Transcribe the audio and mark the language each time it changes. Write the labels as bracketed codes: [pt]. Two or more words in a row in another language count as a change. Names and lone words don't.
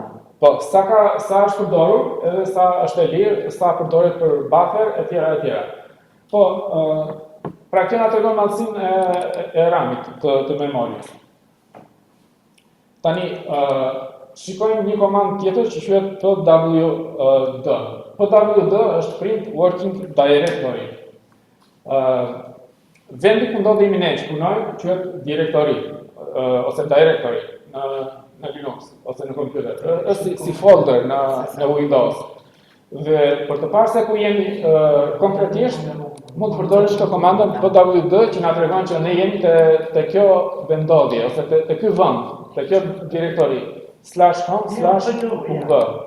[sq] Po, sa është përdorur, edhe sa është e lirë, sa përdoret për buffer, etj. Po, pra kjo na tregon madhësinë e RAM-it të memorjes. Tani, shikojmë një komandë tjetër që quhet pwd. [en] Pwd është print working directory. [sq] Vendi ku ndodhemi ne që punojmë quhet directory ose directory në Linux ose në kompjuter. Është si folder në Windows. Dhe për të parë se ku jemi konkretisht, mund të përdorish këtë komandën pwd që na tregon që ne jemi te kjo vendodhje ose te ky vend, te kjo direktori /home/pw.